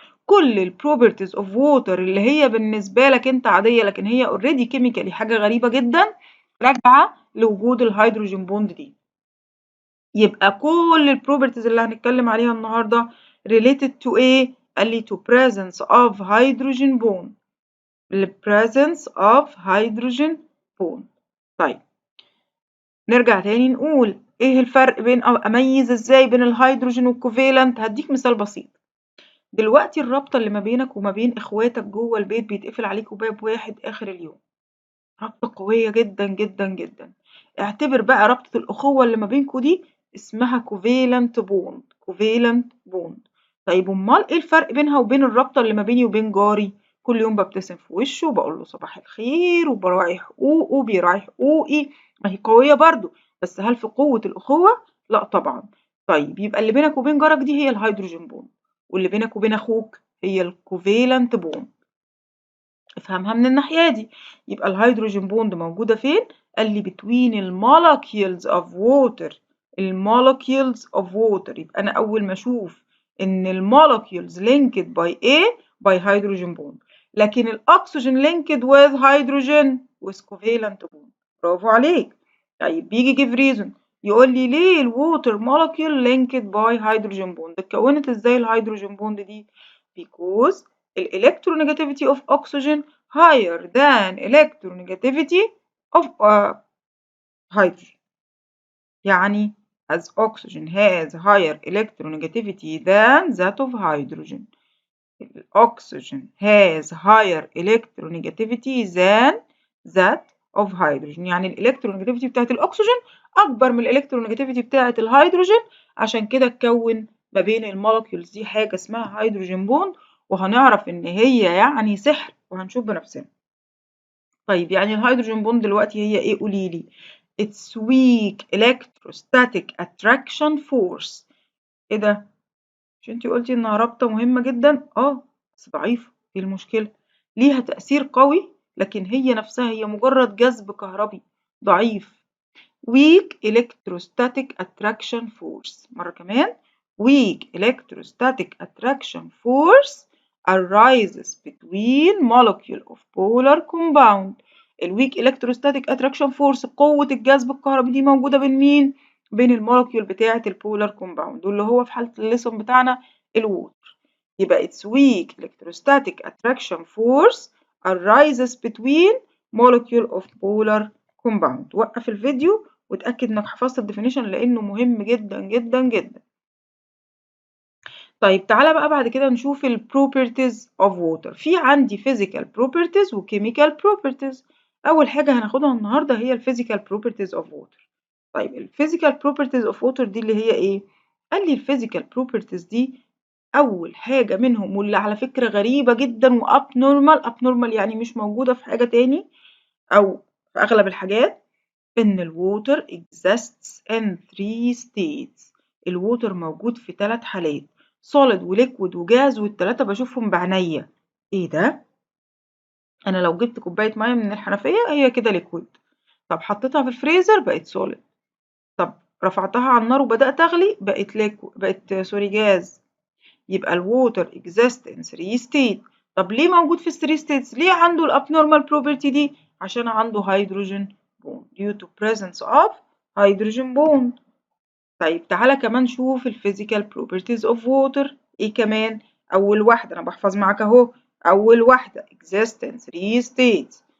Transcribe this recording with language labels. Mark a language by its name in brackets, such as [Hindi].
[Arabic] كل البروبرتيز اوف ووتر اللي هي بالنسبه لك انت عاديه لكن هي اوريدي كيميكالي حاجه غريبه جدا، راجعه لوجود الهيدروجين بوند دي. يبقى كل البروبرتيز اللي هنتكلم عليها النهارده related to ايه؟ قال لي [English] to presence of hydrogen bond. presence of hydrogen bond. [Arabic] طيب نرجع تاني نقول ايه الفرق بين اميز ازاي بين الهيدروجين والكوفالنت. هديك مثال بسيط. دلوقتي الرابطة اللي ما بينك وما بين اخواتك جوه البيت بيتقفل عليكوا باب واحد اخر اليوم، رابطة قوية جدا جدا جدا. اعتبر بقى رابطة الأخوة اللي ما بينكوا دي اسمها كوفالنت بوند. كوفالنت بوند. طيب امال ايه الفرق بينها وبين الرابطة اللي ما بيني وبين جاري؟ كل يوم ببتسم في وشه وبقول له صباح الخير وبراعي حقوقه وبيراعي حقوقي، ما هي قوية برضو، بس هل في قوة الأخوة؟ لا طبعا. طيب يبقى اللي بينك وبين جارك دي هي الهيدروجين بوند، واللي بينك وبين أخوك هي الكوفالنت بوند. افهمها من الناحية دي. يبقى الهيدروجين بوند موجودة فين؟ قال لي between المولكيولز of water. المولكيولز of water. يبقى أنا أول ما أشوف إن المولكيولز [English] linked by A by hydrogen bond، [Arabic] لكن الأكسجين [English] linked with hydrogen with covalent bond. [Arabic] برافو عليك. طيب بيجي give reason. [English] يقول لي ليه الووتر molecule linked by hydrogen bond؟ [Arabic] اتكونت ازاي الهيدروجين بوند دي؟ [English] because electronegativity of oxygen higher than electronegativity of hydrogen. [Arabic] يعني [English] as oxygen has higher electronegativity than that of hydrogen. Oxygen has higher electronegativity than that of hydrogen. [Arabic] يعني الالكترونيجاتيفيتي بتاعت الاكسجين اكبر من الالكترونيجاتيفيتي بتاعت الهيدروجين، عشان كده اتكون ما بين المولكيولز دي حاجه اسمها هيدروجين بوند، وهنعرف ان هي يعني سحر وهنشوف بنفسنا. طيب يعني الهيدروجين بوند دلوقتي هي ايه؟ قولي لي. [English] It's weak electrostatic attraction force. [Arabic] ايه ده؟ مش انتي قلتي انها رابطة مهمة جدا؟ بس ضعيفة. ايه المشكلة؟ ليها تأثير قوي، لكن هي نفسها هي مجرد جذب كهربي ضعيف. [English] weak electrostatic attraction force. [Arabic] مرة كمان. [English] weak electrostatic attraction force arises between molecule of polar compound. [Arabic] ال [English] weak electrostatic attraction force [Arabic] قوة الجذب الكهربي دي موجودة بين مين؟ بين المولكيول بتاعة البولار كومباوند، واللي هو في حالة الليسون بتاعنا الووتر. [English] يبقى its weak electrostatic attraction force arises between molecule of polar compound. [Arabic] وقف الفيديو وتأكد انك حفظت الديفينيشن لانه مهم جدا جدا جدا. طيب تعالى بقى بعد كده نشوف ال properties of water. [English] في عندي physical properties و chemical properties. [Arabic] أول حاجة هناخدها النهاردة هي ال physical properties of water. طيب ال physical properties of water دي اللي هي إيه؟ قال لي ال physical properties دي أول حاجة منهم، واللي على فكرة غريبة جدا و abnormal يعني مش موجودة في حاجة تاني أو في أغلب الحاجات، إن الووتر [English] exists in 3 states. [Arabic] الووتر موجود في 3 حالات، solid وليكويد وجاز، والتلاتة بشوفهم بعينيا. ايه ده؟ انا لو جبت كوباية مية من الحنفية هي كده ليكويد، طب حطيتها في الفريزر بقت solid، طب رفعتها على النار وبدأت اغلي بقت جاز. [English] يبقى الووتر exists in 3 states. [Arabic] طب ليه موجود في ال 3 states؟ ليه عنده الابنورمال بروبرتي دي؟ عشان عنده هيدروجين bond [English] due to presence of hydrogen bond. [Arabic] طيب تعالى كمان شوف الفيزيكال بروبرتيز اوف ووتر. ايه كمان؟ اول واحده انا بحفظ معاك اهو، اول واحده [English] existence 3 states.